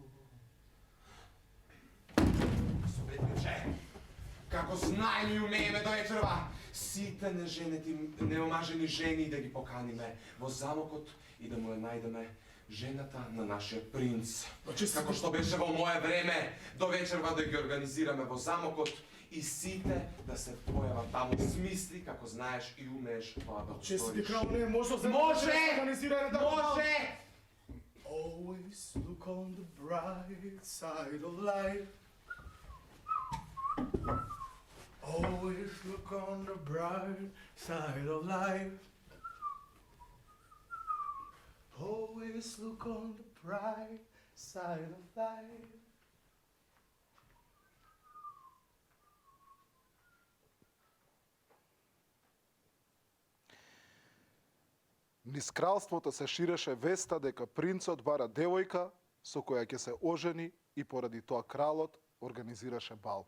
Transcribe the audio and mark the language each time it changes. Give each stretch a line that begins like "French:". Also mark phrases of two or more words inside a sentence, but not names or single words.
Macedonian: Светличе, како знаеме и умееме до вечерва, сите неомажени жени да ги поканиме во замокот и да му ја најдеме жената на нашиот принц. Како што беше во мое време, до вечерва да ги организираме во замокот и сите да се појават таму. Смисли како знаеш и умееш тоа да го Честити сториш. крал не е можно да Може! организира да Може!
English: Always look on the bright side of life. Always look on the bright side of life. Always look on the bright side of life.
Macedonian: Низ кралството се ширеше веста дека принцот бара девојка со која ќе се ожени и поради тоа кралот организираше бал.